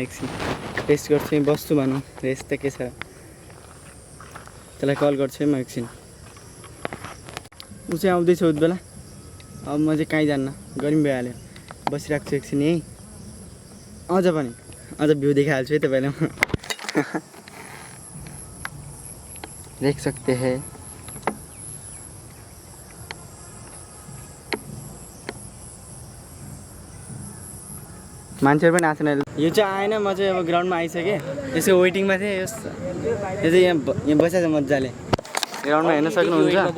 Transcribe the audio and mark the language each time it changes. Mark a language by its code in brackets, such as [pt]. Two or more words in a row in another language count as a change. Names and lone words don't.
[ne] एकछिन रेस्ट गर्छु, यहीँ बस्छु भनौँ, रेस्ट त के छ। त्यसलाई कल गर्छु है म एकछिन। ऊ चाहिँ आउँदैछ उति बेला। अब म चाहिँ कहीँ जान्न, गर्मी भइहाल्यो, बसिरहेको छु एकछिन यहीँ। अझ भ्यू देखाइहाल्छु है तपाईँलाई म। [hi] देख सकते हैं। [ne] मान्छेहरू पनि आएको छैन। यो चाहिँ आएन, म चाहिँ अब ग्राउन्डमा आइसकेँ। यसको वेटिङमा थिएँ। यो चाहिँ यहाँ बसेको छ मजाले। ग्राउन्डमा हेर्न सक्नुहुन्छ।